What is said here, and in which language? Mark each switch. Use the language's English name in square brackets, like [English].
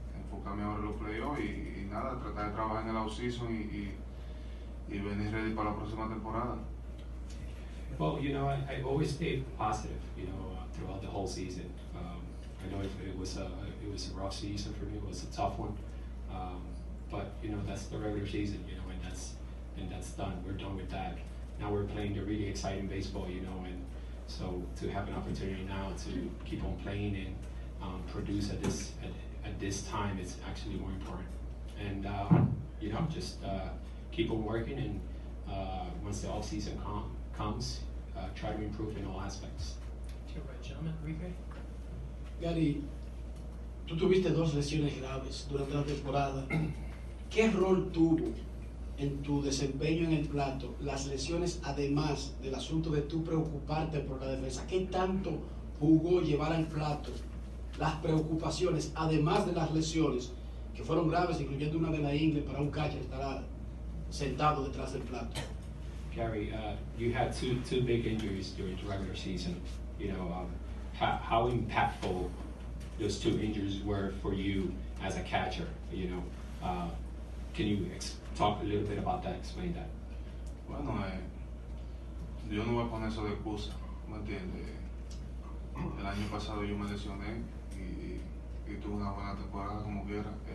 [Spanish] Enfocarme ahora en los playoffs y nada, tratar de trabajar en el off-season y venir ready para la próxima temporada. [English] Well, you know, I always stayed positive, you know, throughout the whole season. I know it was a rough season for me. It was a tough one, but you know, that's the regular season, you know, and that's done. We're done with that. Now we're playing the really exciting baseball, you know, and so to have an opportunity now to keep on playing and produce at this time is actually more important. And you know, just keep on working, and once the off season comes, try to improve in all aspects. To your right, gentleman, Enrique. [Spanish] Gary, tú tuviste 2 lesiones graves durante la temporada. ¿Qué rol tuvo en tu desempeño en el plato las lesiones, además del asunto de tú preocuparte por la defensa? ¿Qué tanto jugó llevar al plato las preocupaciones, además de las lesiones, que fueron graves, incluyendo una de la ingle para un catcher estar sentado detrás del plato? [English] Gary, you had two big injuries during the regular season. You know, how impactful those 2 injuries were for you as a catcher. You know, can you talk a little bit about that? Explain that. [Spanish] Bueno, yo no voy a poner eso de excusa, ¿me entiendes? El año pasado yo me lesioné y tuve una buena temporada como quiera.